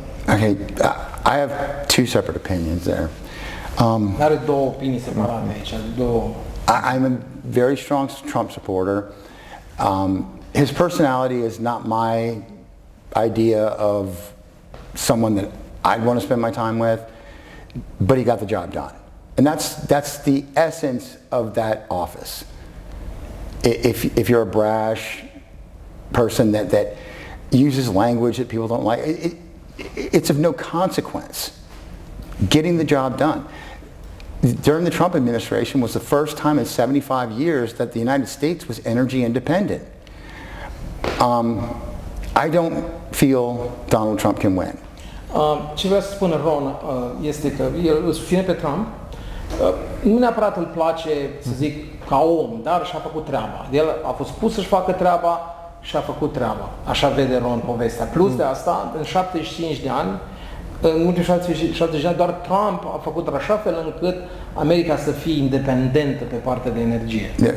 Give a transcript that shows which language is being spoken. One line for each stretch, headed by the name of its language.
English: Okay, I have two separate opinions there.
Romanian: Are două opinii separate aici, două.
English: I'm a very strong Trump supporter. His personality is not my idea of someone that I'd want to spend my time with, but he got the job done. And that's the essence of that office. If you're a brash person that uses language that people don't like, it's of no consequence. Getting the job done. During the Trump administration was the first time in 75 years that the United States was energy independent. I don't feel Donald Trump can win.
Romanian: Ce vrea să spună Ron este că el îl susține pe Trump. Nu neapărat îl place, să zic, ca om, dar și-a făcut treaba. El a fost pus să-și facă treaba și a făcut treaba. Așa vede Ron povestea. Plus de asta, în 75 de ani, în ultimii 70 de ani, doar Trump a făcut așa fel încât America să fie independentă pe partea de energie.